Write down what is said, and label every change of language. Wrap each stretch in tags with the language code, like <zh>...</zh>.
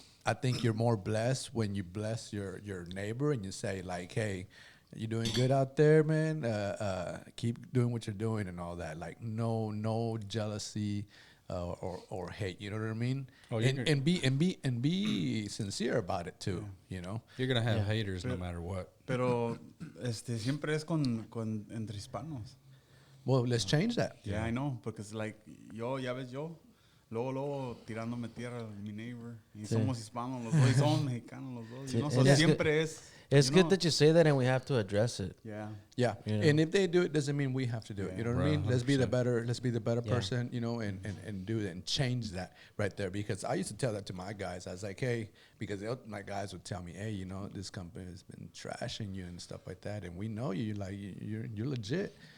<en>I think you're more blessed when you bless your neighbor and you say like, hey, you doing good out there, man. Keep doing what you're doing and all that. Like no jealousy. Or hate, you know what I mean? Oh, and be sincere about it too, you know. You're gonna have Yeah. haters no matter what.</en> <es>Pero siempre es con entre hispanos.</es> <en>Well, let's change that. Yeah, I know, because like</en> <es>yo, ya ves yo, luego tirándome tierra mi neighbor. Y Sí. somos hispanos los dos y somos mexicanos los dos. Sí,</es> <en>You know? So and it's</en> <es>siempre es...</es> <en>It's you good know, that you say that, and we have to address it. Yeah. Yeah, You know. and if they do it, doesn't mean we have to do it. You know what I Right, mean? Let's be the 100%. better. Let's be the better Yeah. person. You know, and do it and change that right there. Because I used to tell that to my guys. I was like, hey, because my guys would tell me, hey, you know, this company has been trashing you and stuff like that, and we know you, like you're legit.</en>